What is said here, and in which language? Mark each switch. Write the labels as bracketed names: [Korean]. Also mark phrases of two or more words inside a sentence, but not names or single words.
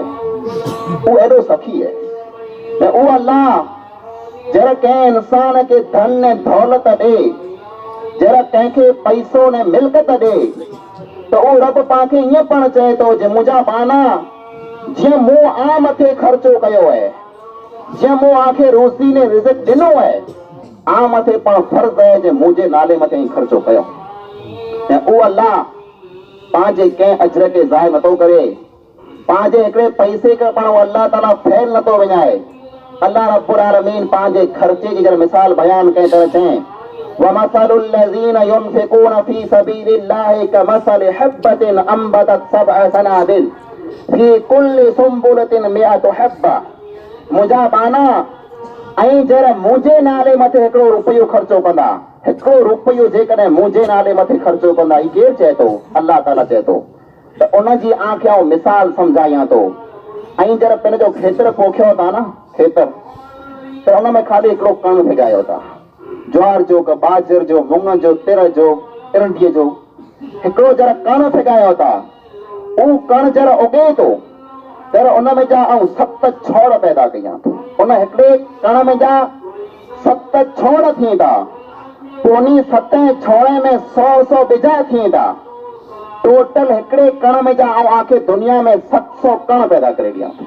[Sindhi] उहो एॾो सखी आहे ऐं उहो अल्लाह जरा कंहिं इंसान खे धन ऐं दौलत ॾे, जरा कंहिंखे पैसो ने मिल्कत ॾे त उहो रब पांखे ईअं पण चए थो जे मुंहिंजा बाना जीअं मूं आ मथे ख़र्चो कयो आहे, जीअं मूं आखे रोज़ी ने रिज़्क़ ॾिनो आहे, आ मथे पण फर्ज़ आहे जे मुंहिंजे नाले मथे ई ख़र्चो कयो। ऐं उहो अल्लाह पंहिंजे कंहिं अजर खे ज़ाहि नथो करे, पंहिंजे हिकिड़े पैसे खे पण अल्लाह ताला फैल नथो विञाए। अल्लाह रब्बुल आलमीन पंहिंजे ख़र्चे जी जरा मिसाल बयान कंहिं तरह चए [Arabic] وَمَثَلُ الَّذِينَ يُنْفِقُونَ فِي سَبِيلِ اللَّهِ كَمَثَلِ حَبَّةٍ أَنبَتَتْ سَبْعَ سَنَابِلَ فِي كُلِّ سُنبُلَةٍ مِئَةُ حَبَّةٍ। [Sindhi] मुंहिंजा बाना ऐं जरा मुंहिंजे नाले मथे हिकिड़ो रुपयो ख़र्चो कंदा, हिकिड़ो रुपयो जेकॾहिं मुंहिंजे नाले मथे ख़र्चो कंदा, ही केरु चए थो? अल्लाह ताला चए थो। त उनजी आंखें आउं मिसाल सम्झायां थो। ऐं जरा पंहिंजो खेतर पोखियो था न, खेतर त उन में खाली हिकिड़ो कण भिगायो था, ज्वार जो बाजर जो मुङ जो तिर जो इरंडीअ जो हिकिड़ो जरा कण भिगायो था। उहो कण जरा उगे थो तर उन में जा आउं 7 छोड़ पैदा कयां थो। उन हिकिड़े कण में जा 7 छोड़ थींदा, पोइ उन 7 छोड़े में 100 बिजा थींदा। टोटल हिकिड़े कण में जा आउं आखे दुनिया में 700 कण पैदा करे ॾियां थो।